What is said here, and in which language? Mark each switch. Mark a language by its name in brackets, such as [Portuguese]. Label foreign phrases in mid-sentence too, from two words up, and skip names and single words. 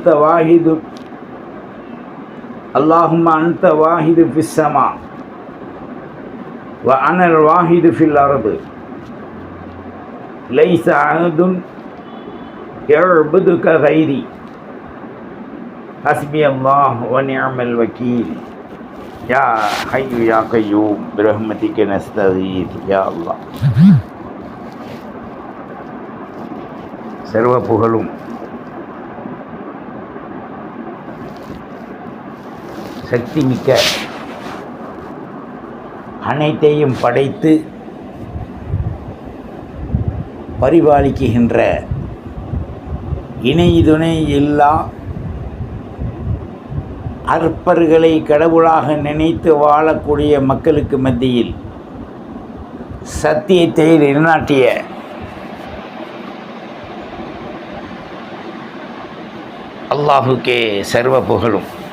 [Arabic] أنت واحد في السماء وأنا الواحد في الأرض ليس أحد يعبدك غيري حسبي الله ونعم الوكيل يا حي يا قيوم برحمتك نستغيث يا الله. [Tamil] சர்வ புகழும் சக்தி மிக்க அனைத்தையும் படைத்து பரிபாலிக்குகின்ற இணை துணை இல்லா அற்பர்களை கடவுளாக நினைத்து வாழக்கூடிய மக்களுக்கு மத்தியில் சத்தியத்தை நிலைநாட்டிய அல்லாஹுக்கே சர்வ புகழும்.